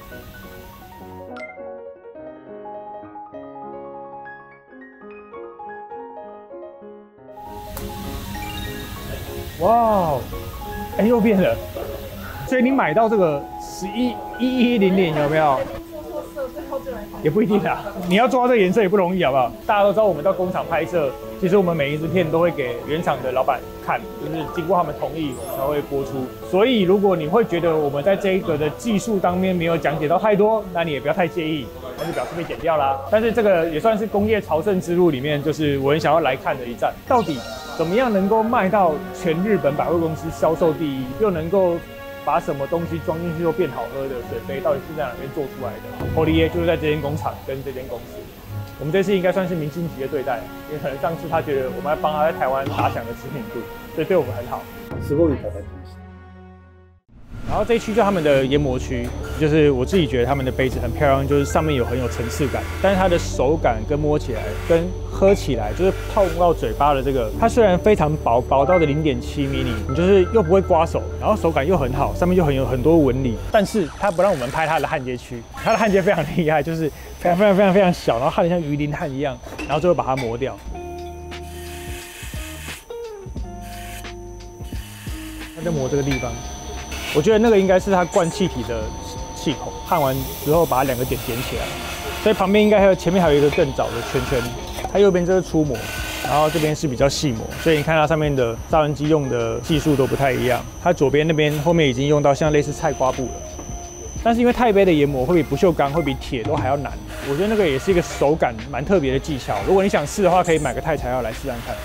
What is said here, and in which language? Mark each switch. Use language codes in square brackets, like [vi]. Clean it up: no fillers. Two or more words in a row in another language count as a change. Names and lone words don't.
[zh] 哇，又變了，所以你買到這個1100有沒有？也不一定啦，你要做到這個顏色也不容易，好不好？大家都知道，我們到工廠拍攝，其實我們每一支片都會給原廠的老闆看，就是經過他們同意才會播出。所以如果你會覺得我們在這一個的技術當面沒有講解到太多，那你也不要太介意，那就表示被剪掉啦。但是這個也算是工業朝聖之路裡面，就是我很想要來看的一站，到底怎麼樣能夠賣到全日本百貨公司銷售第一，又能夠把什麼東西裝進去又變好喝的水杯，到底是在哪邊做出來的？ホリエ就是在這間工廠跟這間公司。我們這次應該算是明星級的對待，因為可能上次他覺得我們要幫他在台灣打響的知名度，所以對我們很好。 [ja] すごいいただきました。 [zh] 然後這一區就他們的研磨区，就是我自己覺得他們的杯子很漂亮，就是上面有很有层次感，但是它的手感跟摸起来跟喝起来，就是泡到嘴巴的这个，它虽然非常薄，薄到的0.7 mm， 你就是又不会刮手，然後手感又很好，上面就有很多紋理，但是它不讓我們拍它的焊接區，它的焊接非常厲害，就是非常小，然後焊得像魚鱗焊一樣，然後最後把它磨掉。它在磨這個地方。我覺得那個應該是它灌氣體的氣孔，焊完之後把它2個點點起來，所以旁邊應該還有前面還有一個更早的圈圈，它右邊這是粗磨，然後這邊是比較細磨，所以你看它上面的砂輪機用的技術都不太一樣，它左邊那邊後面已經用到像類似菜瓜布了，但是因為鈦杯的研磨會比不鏽鋼會比鐵都還要難，我覺得那個也是一個手感蠻特別的技巧，如果你想試的話，可以買個鈦材料來試看看。